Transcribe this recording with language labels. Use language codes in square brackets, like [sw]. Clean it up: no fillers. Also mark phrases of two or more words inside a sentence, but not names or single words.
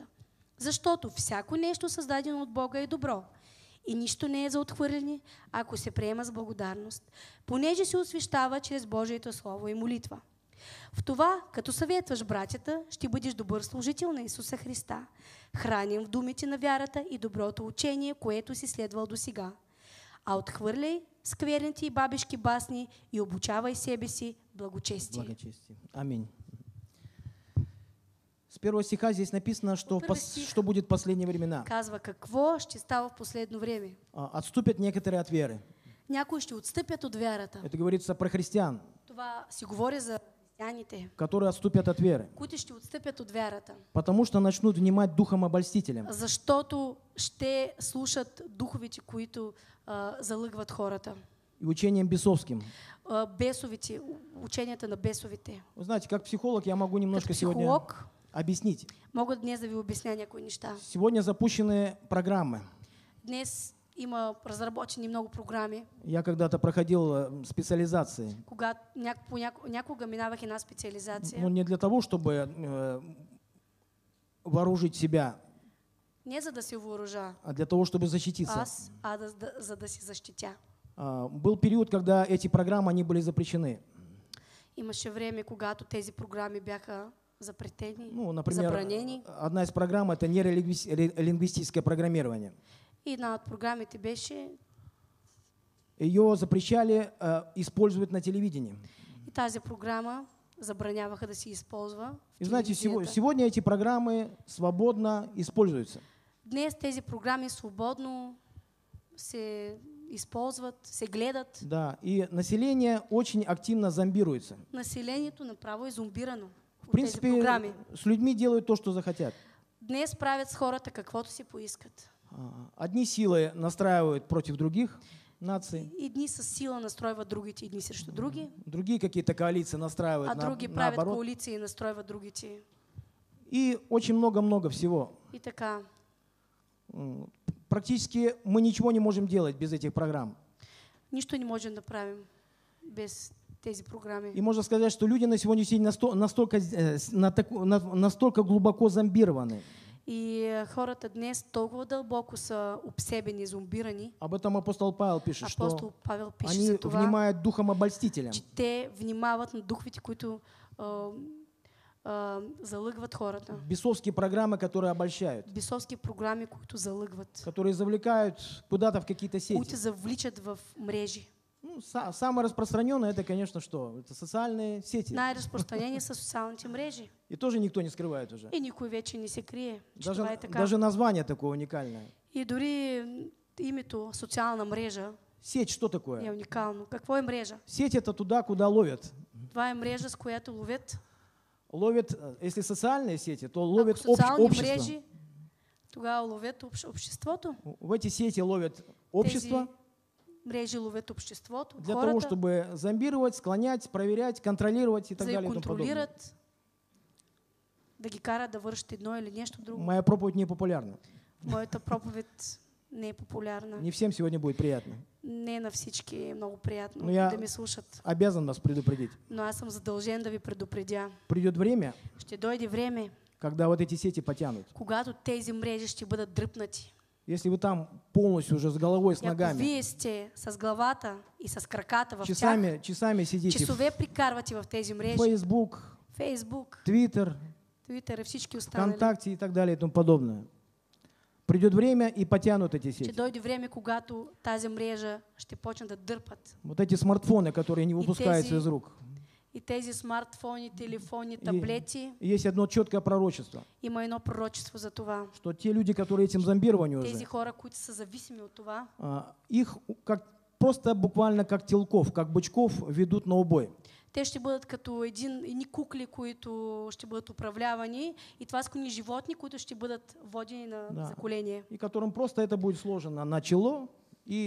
[bg] Защото всяко нещо създадено от Бога е добро и нищо не е за отхвърляне, ако се приема с благодарност, понеже се освещава чрез Божието Слово и молитва. В това, като съветваш братята, ще бъдеш добър служител на Исуса Христа, хранен в думите на вярата и доброто учение, което си следвал досега. А отхвърляй скверните и бабешки басни и обучавай себе си благочестие. Благочестие. Аминь. [ru] С первого стиха здесь написано, что, что будет в последние времена. [bg] Казва какво ще става в последно време. [ru] Отступят некоторые от веры. [bg] Някои ще отстъпят от вярата. [ru] Это говорится про христиан, [bg] Това си говори за християните, [ru] которые отступят от веры. [bg] които ще отстъпят от вярата. [ru] Потому что начнут внимать духом обольстителям. [bg] Защото ще слушат духовите, които залъгват хората. [ru] И учением бесовским. [bg] Бесовите, ученията на бесовите. [ru] Вы знаете, как психолог я могу немножко сегодня объяснить. [bg] Мога днес да ви обясня някои неща. [ru] Сегодня запущены программы. [bg] Днес има разработени много програми. [ru] Я когда-то проходил специализации. [bg] Когато някога минавах една специализация. [ru] Но не для того, чтобы вооружить себя, [bg] не за да се въоръжа, [ru] а для того, чтобы защититься. [bg] За да се защитя. [ru] Был период, когда эти программы они были запрещены. [bg] Имаше време, когато тези програми бяха запретени, например, забранени. [ru] Одна из программ — это нейролингвистическое программирование. [bg] И една от програмите беше... [ru] Ее запрещали использовать на телевидении. [bg] И тази програма забраняваха да се използва в [ru] И знаете, [bg] телевизията. [ru] сегодня эти программы свободно используются. [bg] Днес тези програми свободно се използват, се гледат. [ru] Да, и население очень активно зомбируется. [bg] Населението направо е зомбирано. [ru] В принципе, с людьми делают то, что захотят. [bg] Днес правят с хората каквото си поискат. [ru] Одни силы настраивают против других наций. [bg] Едни с сила настройват другите, едни срещу други. [ru] Другие какие-то коалиции настраивают [bg] други правят коалиции и настройват другите. [ru] И очень много-много всего. [bg] И така. [ru] Практически мы ничего не можем делать без этих программ. [bg] Нищо не можем да правим без тези програми. [ru] И можно сказать, что люди на сегодняшний день настолько глубоко зомбированы. [bg] И хората днес толкова дълбоко са обсебени, зомбирани. [ru] Об этом апостол Павел пишет, [bg] Апостол Павел пише [ru] они [bg] за това, [ru] внимают духом обольстителям. [bg] че те внимават на духовите, които залъгват хората. [ru] Бесовские программы, которые обольщают. [bg] Бесовски програми, които залъгват. [ru] Которые завлекают куда-то в какие-то сети. [bg] Които завличат в мрежи. [ru] Ну, самое распространенное это, конечно, что? Это социальные сети. [bg] Най-разпространени са социалните мрежи. [ru] И тоже никто не скрывает уже. [bg] И никой вече не се крие, че това е така. [ru] Даже название такое уникальное. [bg] И дори името социална мрежа [ru] Сеть что [bg] е [ru] такое? [bg] уникално. Какво е мрежа? [ru] Сеть это туда, куда ловят. [bg] Това е мрежа, с която ловят. [ru] Ловят, если социальные сети, то [bg] Ако ловят социални [ru] общество. [bg] мрежи, тогава ловят обществото. [ru] В эти сети ловят общество [bg] Мрежи ловят обществото, [ru] для того, [bg] хората, [ru] чтобы зомбировать, склонять, проверять, контролировать и так [bg] за да [ru] далее и тому подобное. [bg] контролират, да ги карат да вършат едно или нещо друго. [ru] Моя проповедь не популярна. [bg] Моята проповед не е популярна. [ru] Не всем сегодня будет приятно. [bg] Не на всички е много приятно [ru] Но я [bg] да ме слушат. [ru] обязан вас предупредить. [bg] Но аз съм задължен да ви предупредя. [ru] Придет время, [bg] Ще дойде време, [ru] когда вот эти сети потянут. [bg] когато тези мрежи ще бъдат дръпнати. [ru] Если вы там полностью уже с головой, с [bg] И ако [ru] ногами, [bg] вие сте с главата и с краката в тях, [ru] часами сидите [bg] часове прикарвате в тези в мрежи, [ru] Facebook, [bg] Фейсбук, [ru] Twitter, [bg] Twitter и всички останали, [ru] ВКонтакте и так далее и тому подобное. Придет время и потянут эти [bg] ще [ru] сети. [bg] дойде време, когато тази мрежа ще почне да дърпат. [ru] Вот эти смартфоны, которые не выпускаются из рук. [bg] И тези смартфони, телефони, таблети, [ru] И есть одно четкое пророчество, [bg] има едно пророчество за това. [ru] что те люди, которые этим зомбированы [bg] Тези [ru] уже, [bg] хора, които са зависими от това, [ru] их просто буквально как телков, как бычков ведут на убой. [bg] те ще бъдат като едни кукли, които ще бъдат управлявани и тласкани животни, които ще бъдат водени на заколение. [ru] И которым просто это будет сложено на чело и